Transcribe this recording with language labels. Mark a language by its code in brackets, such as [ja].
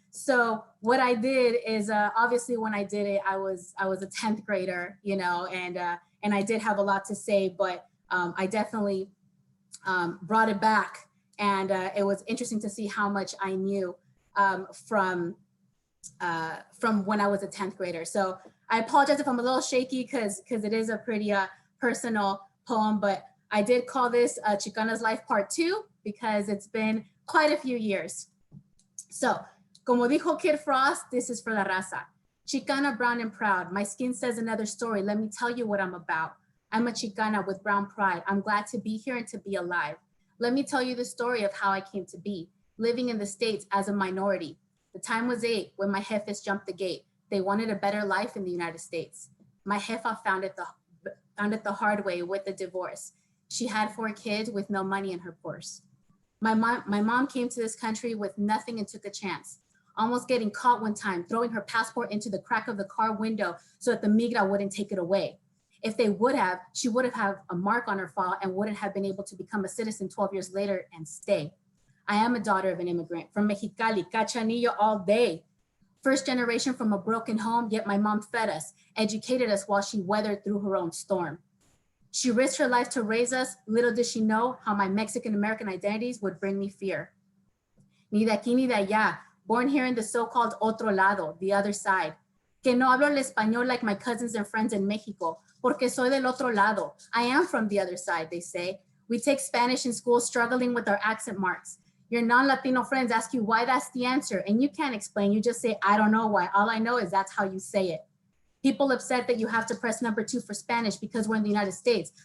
[en] So what I did is obviously when I did it, I was a 10th grader, you know, and I did have a lot to say, but I definitely brought it back, and it was interesting to see how much I knew from when I was a 10th grader. So I apologize if I'm a little shaky because it is a pretty personal poem, but I did call this Chicana's Life Part 2 because it's been quite a few years. So, [es] como dijo Kid Frost, [en] this is for la raza. Chicana, brown and proud. My skin says another story. Let me tell you what I'm about. I'm a Chicana with brown pride. I'm glad to be here and to be alive. Let me tell you the story of how I came to be, living in the States as a minority. The time was 8 when my jefes jumped the gate. They wanted a better life in the United States. My jefa found it the hard way with the divorce. She had 4 kids with no money in her purse. My mom came to this country with nothing and took a chance, almost getting caught one time, throwing her passport into the crack of the car window so that the migra wouldn't take it away. If they would have, she would have had a mark on her file and wouldn't have been able to become a citizen 12 years later and stay. I am a daughter of an immigrant from Mexicali, Cachanillo all day. First generation from a broken home, yet my mom fed us, educated us while she weathered through her own storm. She risked her life to raise us. Little did she know how my Mexican-American identities would bring me fear. [es] Ni de aquí ni de allá, [en] born here in the so-called [es] otro lado, [en] the other side. [es] Que no hablo el español [en] like my cousins and friends in Mexico, [es] porque soy del otro lado. [en] I am from the other side, they say. We take Spanish in school, struggling with our accent marks. Your non-Latino friends ask you why that's the answer, and you can't explain. You just say, I don't know why. All I know is that's how you say it. People upset that you have to press number 2 for Spanish because we're in the United States.